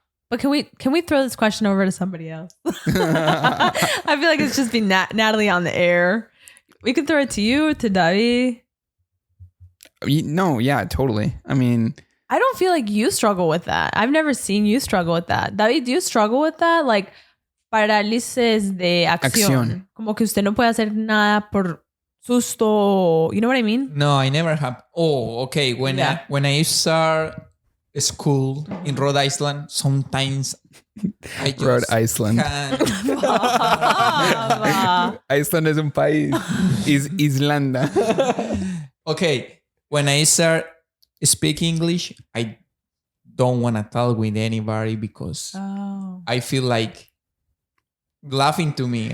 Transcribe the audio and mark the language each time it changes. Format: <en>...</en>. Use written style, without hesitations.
<en>But can we throw this question over to somebody else? I feel like it's just been Natalie on the air. We could throw it to you or to David. No, yeah, totally. I mean, I don't feel like you struggle with that. I've never seen you struggle with that. David, do you struggle with that?</en> <es>Like parálisis de acción. Como que usted no puede hacer nada por susto.</es> <en>You know what I mean? No, I never have. Oh, okay. When I start school in Rhode Island, sometimes I just</en> <es>Rhode Island. Iceland es un país. Is Islanda.</es> <en>Okay, when I start speak English, I don't want to talk with anybody because I feel like laughing to me.</en>